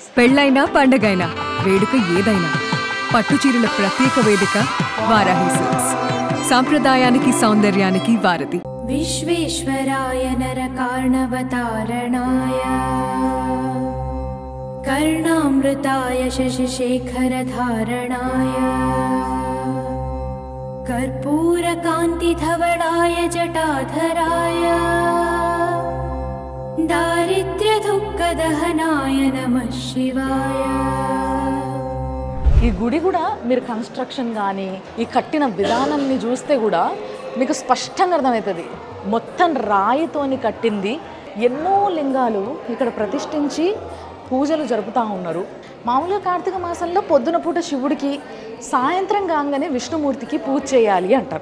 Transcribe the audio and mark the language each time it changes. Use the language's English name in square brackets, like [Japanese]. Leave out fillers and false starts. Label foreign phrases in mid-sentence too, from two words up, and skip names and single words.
[Telugu] పెళ్ళైనా పండగైనా వేడుక ఏదైనా పట్టుచీరల ప్రత్యేక వేదిక వరాహి సిల్క్స్. సాంప్రదాయానికి సౌందర్యానికి వారధి. [Sanskrit] విశ్వేశ్వరాయ నరకార్ణవతారణాయ కర్ణామృతాయ శశిశేఖరధారణాయ कर्पूरकान्तिधवलाय जटाधराय दारिद्र्यदुःखदहनाय नमः शिवाय. [Telugu] ఈ గుడి కూడా మీరు కన్స్ట్రక్షన్ కానీ ఈ కట్టిన విధానాన్ని చూస్తే కూడా మీకు స్పష్టంగా అర్థమవుతుంది. మొత్తం రాయితోని కట్టింది. ఎన్నో లింగాలు ఇక్కడ ప్రతిష్ఠించి పూజలు జరుపుతూ ఉన్నారు. మామూలుగా కార్తీక మాసంలో పొద్దున పూట శివుడికి, సాయంత్రం కాగానే విష్ణుమూర్తికి పూజ చేయాలి అంటారు.